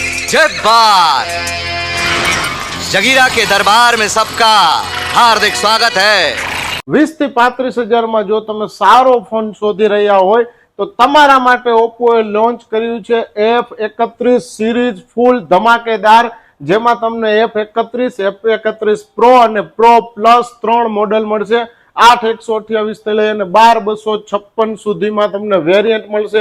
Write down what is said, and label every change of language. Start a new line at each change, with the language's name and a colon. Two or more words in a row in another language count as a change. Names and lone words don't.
Hindi: जज्बात जगीरा के दरबार में सबका हार्दिक स्वागत है।
Gujarati: 20 થી 35 હજારમાં જો તમે સારો ફોન શોધી રહ્યા હોય તો તમારા માટે ઓપ્પોએ લોન્ચ કર્યું છે F31 સિરીઝ ફૂલ ધમાકેદાર, જેમાં તમને F31, F31 પ્રો અને પ્રો પ્લસ 3 મોડેલ મળશે। 8/128 થી લઈને 12/256 સુધીમાં તમને વેરિયન્ટ મળશે।